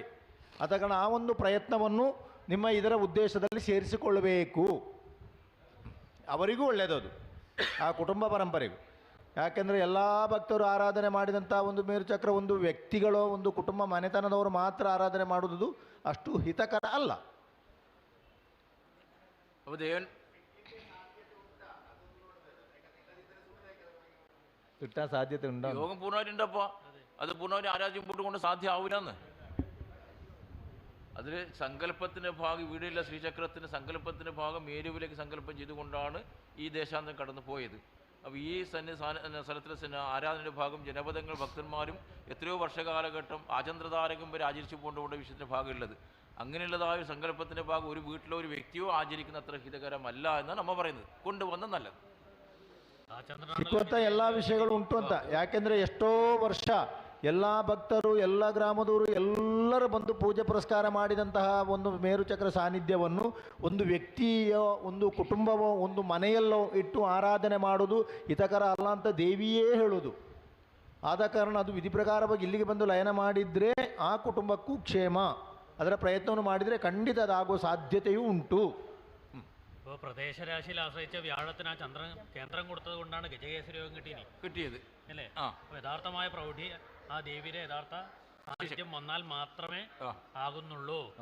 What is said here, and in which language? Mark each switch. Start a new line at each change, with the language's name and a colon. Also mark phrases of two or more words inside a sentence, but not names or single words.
Kannada: ಆದ ಕಾರಣ ಆ ಒಂದು ಪ್ರಯತ್ನವನ್ನು ನಿಮ್ಮ ಇದರ ಉದ್ದೇಶದಲ್ಲಿ ಸೇರಿಸಿಕೊಳ್ಳಬೇಕು. ಅವರಿಗೂ ಒಳ್ಳೆಯದು, ಆ ಕುಟುಂಬ ಪರಂಪರೆಗೂ. ಯಾಕೆಂದರೆ ಎಲ್ಲ ಭಕ್ತರು ಆರಾಧನೆ ಮಾಡಿದಂಥ ಒಂದು ಮೇರುಚಕ್ರ ಒಂದು ವ್ಯಕ್ತಿಗಳೋ ಒಂದು ಕುಟುಂಬ ಮನೆತನದವರು ಮಾತ್ರ ಆರಾಧನೆ ಮಾಡುವುದು ಅಷ್ಟು ಹಿತಕರ ಅಲ್ಲ.
Malayalam: കിട്ടാൻ സാധ്യത ഉണ്ടോ? യോഗം പൂർണ്ണമായിട്ടുണ്ടപ്പോൾ അത് പൂർണ്ണമായിട്ട് ആരാധ്യം മുമ്പോട്ട് കൊണ്ട് സാധ്യമാവില്ലെന്ന്. അതിൽ സങ്കല്പത്തിൻ്റെ ഭാഗം ഇവിടെയുള്ള ശ്രീചക്രത്തിൻ്റെ സങ്കല്പത്തിൻ്റെ ഭാഗം മേരുവിലേക്ക് സങ്കല്പം ചെയ്തുകൊണ്ടാണ് ഈ ദേശാന്തരം കടന്നു പോയത്. അപ്പോൾ ഈ സ്ഥലത്തിലെ ആരാധനയുടെ ഭാഗം ജനപദങ്ങൾ ഭക്തന്മാരും എത്രയോ വർഷകാലഘട്ടം ആചന്ദ്രതാരകം വരെ ആചരിച്ചു കൊണ്ടുപോകേണ്ട വിഷയത്തിൻ്റെ ഭാഗമുള്ളത്. അങ്ങനെയുള്ളതായ ഒരു സങ്കല്പത്തിൻ്റെ ഭാഗം ഒരു വീട്ടിലോ ഒരു വ്യക്തിയോ ആചരിക്കുന്ന അത്ര ഹിതകരമല്ല എന്നാണ് നമ്മൾ പറയുന്നത്. കൊണ്ടുവന്ന നല്ലത്.
Kannada: ಸಿಕ್ಕುವಂಥ ಎಲ್ಲ ವಿಷಯಗಳು ಉಂಟು ಅಂತ. ಯಾಕೆಂದರೆ ಎಷ್ಟೋ ವರ್ಷ ಎಲ್ಲ ಭಕ್ತರು ಎಲ್ಲ ಗ್ರಾಮದವರು ಎಲ್ಲರೂ ಬಂದು ಪೂಜೆ ಪುರಸ್ಕಾರ ಮಾಡಿದಂತಹ ಒಂದು ಮೇರುಚಕ್ರ ಸಾನ್ನಿಧ್ಯವನ್ನು ಒಂದು ವ್ಯಕ್ತಿಯೋ ಒಂದು ಕುಟುಂಬವೋ ಒಂದು ಮನೆಯಲ್ಲೋ ಇಟ್ಟು ಆರಾಧನೆ ಮಾಡೋದು ಹಿತಕರ ಅಲ್ಲ ಅಂತ ದೇವಿಯೇ ಹೇಳೋದು. ಆದ ಕಾರಣ ಅದು ವಿಧಿ ಪ್ರಕಾರವಾಗಿ ಇಲ್ಲಿಗೆ ಬಂದು ಲಯನ ಮಾಡಿದರೆ ಆ ಕುಟುಂಬಕ್ಕೂ ಕ್ಷೇಮ. ಅದರ ಪ್ರಯತ್ನವನ್ನು ಮಾಡಿದರೆ ಖಂಡಿತ ಅದಾಗುವ ಸಾಧ್ಯತೆಯೂ ಉಂಟು.
Malayalam: ഇപ്പോൾ പ്രദേശരാശിയിൽ ആശ്രയിച്ച വ്യാഴത്തിന് ആ ചന്ദ്രൻ കേന്ദ്രം കൊടുത്തത് കൊണ്ടാണ് ഗജകേസരി യോഗം കിട്ടിയത് അല്ലേ? യഥാർത്ഥമായ പ്രൗഢി ആ ദേവിയുടെ യഥാർത്ഥ സാന്നിധ്യം വന്നാൽ മാത്രമേ ആകുന്നുള്ളൂ.